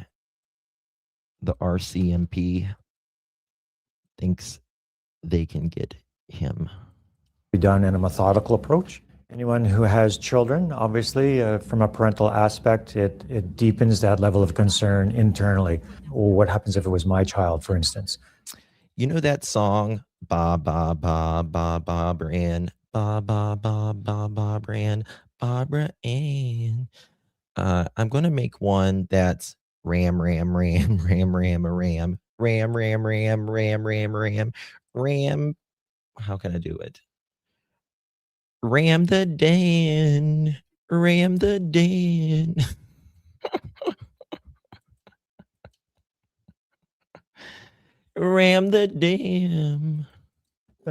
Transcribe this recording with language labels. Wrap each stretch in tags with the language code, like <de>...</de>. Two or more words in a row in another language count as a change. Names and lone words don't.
<en>The RCMP thinks they can get him. Be done in a methodical approach. Anyone who has children, obviously, from a parental aspect, it deepens that level of concern internally. What happens if it was my child, for instance? You know that song, Ba Ba Ba Ba Barbara Ann, Ba Ba Ba Ba Barbara Ann, Barbara Ann. I'm going to make one that's ram, ram, ram, ram, ram, a ram, ram, ram, ram, ram, ram, ram, ram. How can I do it? Ram the Dan, ram the Dan. Ram the dam.</en>